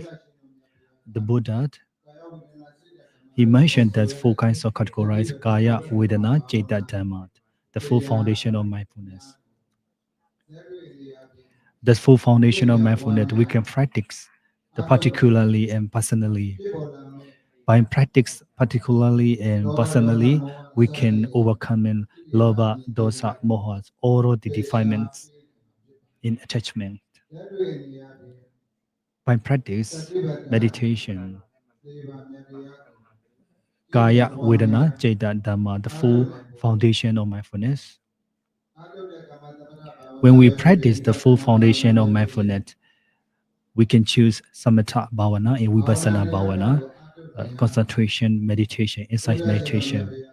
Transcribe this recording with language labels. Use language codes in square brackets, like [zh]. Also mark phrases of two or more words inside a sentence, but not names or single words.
[en] The Buddha, he mentioned that four kinds of categorized [pi] Kaya, Vedana, Citta, Dhamma, [en] the full foundation of mindfulness. The full foundation of mindfulness we can practice, particularly and personally. By practice particularly and personally, we can overcome [pi] lobha, dosa, moha, [en] all of the defilements in attachment. By practice meditation, [pi] Kaya, Vedana, Citta, Dhamma, [en] the full foundation of mindfulness. When we practice the full foundation of mindfulness, we can choose [pi] Samatha Bhavana [en] and [pi] Vipassana Bhavana, [en] concentration meditation, insight meditation.